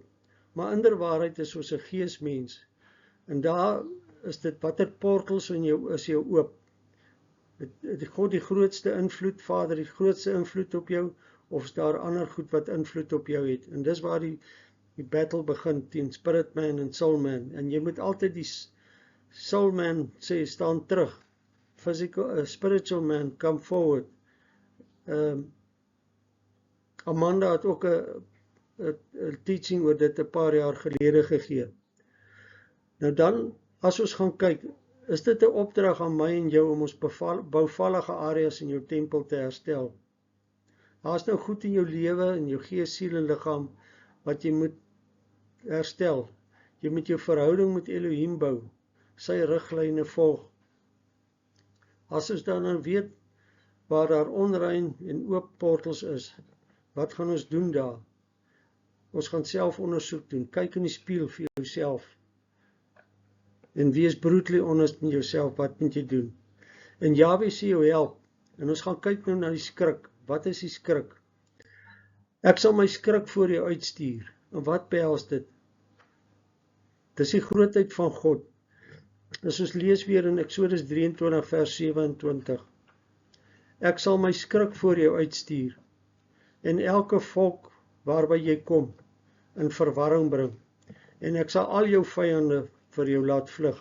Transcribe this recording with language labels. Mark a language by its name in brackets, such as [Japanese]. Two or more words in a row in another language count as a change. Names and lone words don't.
[Afrikaans] Maar inderwaarheid is ons 'n geesmens, en daar is dit, watter portals in jou is jou oop. God die grootste invloed, Vader die grootste invloed op jou, of is daar ander goed wat invloed op jou het, en dis waar die battle begin, teen [English] spirit man [Afrikaans] en [English] soul man, [Afrikaans] en jy moet altyd die [English] soul man [Afrikaans] sê, staan terug, [English] spiritual man, come forward. [Afrikaans] Amanda het ook 'n teaching oor dit 'n paar jaar gelede gegee. Nou dan, as ons gaan kyk, is dit 'n opdrag aan my en jou om ons bouvallige areas in jou tempel te herstel. Daar is nou goed in jou lewe, in jou gees, siel en liggaam, wat jy moet herstel. Jy moet jou verhouding met Elohim bou, sy riglyne volg. As ons dan nou weet, waar daar onrein en oop portals is, wat gaan ons doen daar? Ons gaan self ondersoek doen, kyk in die spieël vir jouself, en wees [English] brutally honest [Afrikaans] met jouself, wat moet jy doen? En Jahwe sê jou help, en ons gaan kyk nou na die skrik. Wat is die skrik? Ek sal my skrik voor jou uitstuur, en wat behels dit? Dis die grootheid van God. As ons lees weer in Exodus 23 vers 27, ek sal my skrik voor jou uitstuur, en elke volk waarby jy kom, in verwarring bring, en ek sal al jou vyande vir jou laat vlug.